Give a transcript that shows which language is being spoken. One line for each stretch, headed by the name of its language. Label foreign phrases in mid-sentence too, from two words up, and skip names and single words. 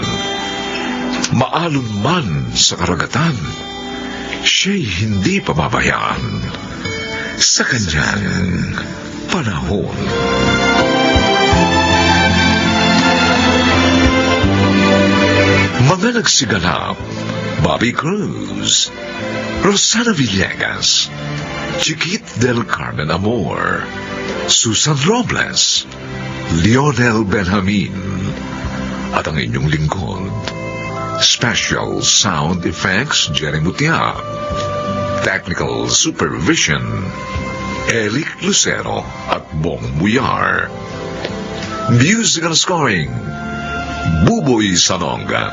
Filipino: Maalon man sa karagatan, siya'y hindi pababayaan sa kanyang panahon. Mga nagsiganap, Bobby Cruz, Rosana Villegas, Chiquit del
English: Carmen Amor, Susan Robles, Lionel Benjamin,
Filipino: at ang inyong lingkod,
English: Special Sound Effects, Jerry Mutia, Technical Supervision, Eric Lucero at Bong Muyar, Musical Scoring, Buboy Sanonga.